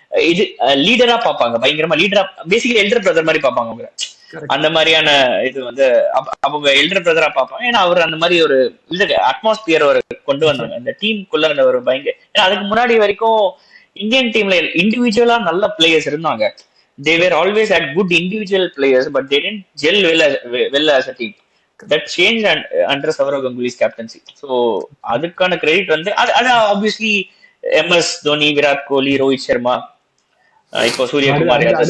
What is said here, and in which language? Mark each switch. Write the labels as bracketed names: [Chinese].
[Tamil] இது லீடரா பார்ப்பாங்க, பயங்கரமா லீடரா, பேசிக்கலி எல்டர் பிரதர் மாதிரி பார்ப்பாங்க அவங்க. அந்த மாதிரியான இது வந்து அவங்க எல்டர் பிரதரா பார்ப்பாங்க. ஏன்னா அவர் அந்த மாதிரி ஒரு இது அட்மாஸ்பியர் ஒரு கொண்டு வந்தாங்க இந்த டீமுக்குள்ள. அந்த ஒரு பயங்கர, ஏன்னா அதுக்கு முன்னாடி வரைக்கும் இந்தியன் டீம்ல இண்டிவிஜுவலா நல்ல பிளேயர்ஸ் இருந்தாங்க. [English] They were always had good individual players, but they didn't gel well as a team. That changed under Sourav Ganguly's captaincy. [Tamil] So அதுக்கான கிரெடிட் வந்து அது obviously MS Dhoni, Virat Kohli, Rohit Sharma, இப்போ சூரியகுமார்.